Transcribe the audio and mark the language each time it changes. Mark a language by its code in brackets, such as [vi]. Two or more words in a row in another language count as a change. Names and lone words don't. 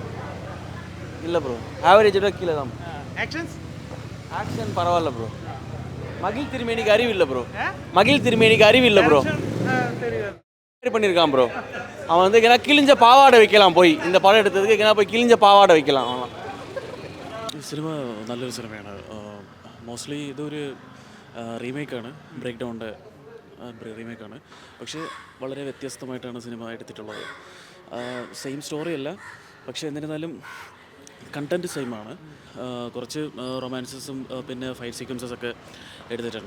[ta] இல்லை ப்ரோ, ஆவரேஜ் விட கீழே தான். ஆக்ஷன் பரவாயில்ல ப்ரோ. மகிழ் திருமேனிக்கு அறிவு இல்லை ப்ரோ. மகிழ் திருமேனிக்கு அறிவு இல்லை ப்ரோ. சரி பண்ணியிருக்கான் ப்ரோ. அவன் வந்து எங்கன்னா கிழிஞ்ச பாவாடை வைக்கலாம் போய் இந்த படம் எடுத்ததுக்கு எங்கன்னா போய் கிழிஞ்ச பாவாடை வைக்கலாம். அவன் [ml] സിനിമ നല്ലൊരു സിനിമയാണ്. മോസ്റ്റ്ലി ഇതൊരു റീമേക്കാണ്, ബ്രേക്ക് ഡൗണിൻ്റെ റീമേക്കാണ്. പക്ഷേ വളരെ വ്യത്യസ്തമായിട്ടാണ് സിനിമ എടുത്തിട്ടുള്ളത്. [en] same story [ml] അല്ല, പക്ഷേ എന്നിരുന്നാലും കണ്ടൻറ്റ് സെയിമാണ്. കുറച്ച് റൊമാൻസസും പിന്നെ [en] fight sequences [ml] ഒക്കെ എടുത്തിട്ടുണ്ട്.